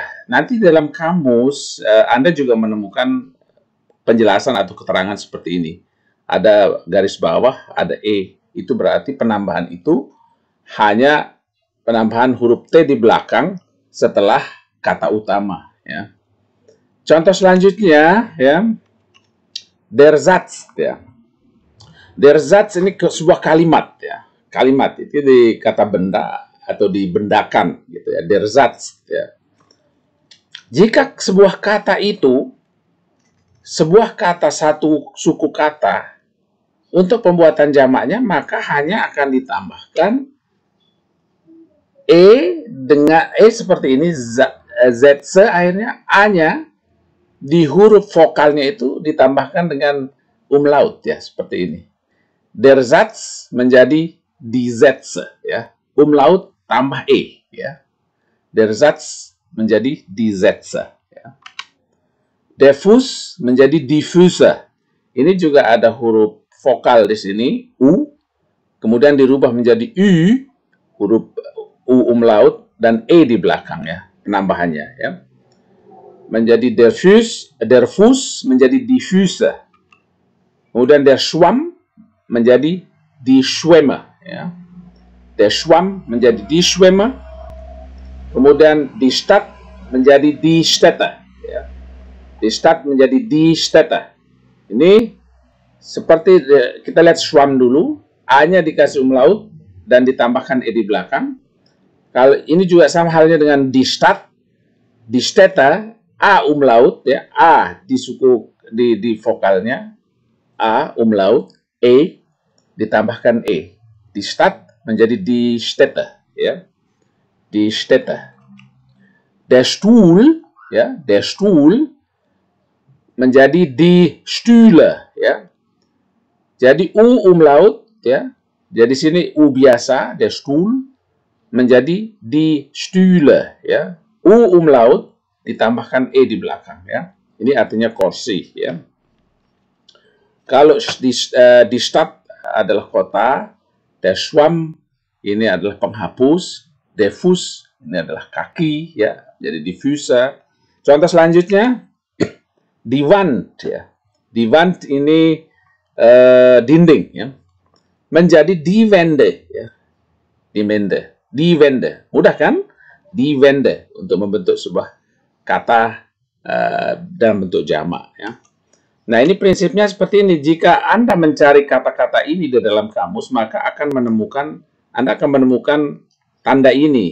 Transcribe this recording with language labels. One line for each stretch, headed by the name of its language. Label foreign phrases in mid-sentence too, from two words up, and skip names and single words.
Indonesian: Nanti dalam kamus Anda juga menemukan penjelasan atau keterangan seperti ini. Ada garis bawah, ada E. Itu berarti penambahan itu hanya penambahan huruf T di belakang setelah kata utama ya. Contoh selanjutnya ya,
German: der Satz ya. Der Satz
Indonesian: ini sebuah kalimat ya. Kalimat itu di kata benda atau dibendakan gitu ya.
German: Der Satz ya.
Indonesian: Jika sebuah kata itu satu suku kata, untuk pembuatan jamaknya maka hanya akan ditambahkan E dengan E seperti ini, ZC akhirnya A-nya di huruf vokalnya itu ditambahkan dengan umlaut ya, seperti ini.
German: Der Satz menjadi die Sätze ya.
Indonesian: Umlaut tambah E ya.
German: Der Satz menjadi die Sätze ya. Der Fuß menjadi die Füße.
Indonesian: Ini juga ada huruf vokal di sini U, kemudian dirubah menjadi U, huruf U umlaut dan E di belakang ya, penambahannya ya.
German: Menjadi der Fuß menjadi die Füße. Kemudian der Schwamm menjadi die Schwämme, ya. Der Schwamm menjadi die Schwämme. Kemudian die Stadt menjadi die Städte, ya. Die Stadt menjadi die Städte.
Indonesian: Ini seperti kita lihat Schwamm dulu, A-nya dikasih umlaut dan ditambahkan E di belakang. Kalau ini juga sama halnya dengan
German: die Stadt, die Städte,
Indonesian: A umlaut, ya, A di suku di vokalnya, A umlaut, E ditambahkan E.
German: Die Stadt menjadi die Städte, ya. Die Städte. Der Stuhl, ya, der Stuhl menjadi die Stühle,
Indonesian: ya. Jadi U umlaut, ya. Jadi sini U biasa,
German: der Stuhl menjadi die Stühle,
Indonesian: ya. U umlaut ditambahkan E di belakang, ya. Ini artinya kursi, ya. Kalau di Stadt adalah kota,
German: der Schwamm
Indonesian: ini adalah penghapus,
German: der Fuß
Indonesian: ini adalah kaki, ya, jadi
German: die Füße.
Indonesian: Contoh selanjutnya,
German: die Wand, ya. Die Wand
Indonesian: ini dinding, ya, menjadi
German: die Wände,
Indonesian: ya.
German: Die Wände, die Wände.
Indonesian: Mudah kan?
German: Die Wände
Indonesian: untuk membentuk sebuah kata dalam bentuk jamak, ya. Nah, ini prinsipnya seperti ini. Jika Anda mencari kata-kata ini di dalam kamus, maka Anda akan menemukan tanda ini.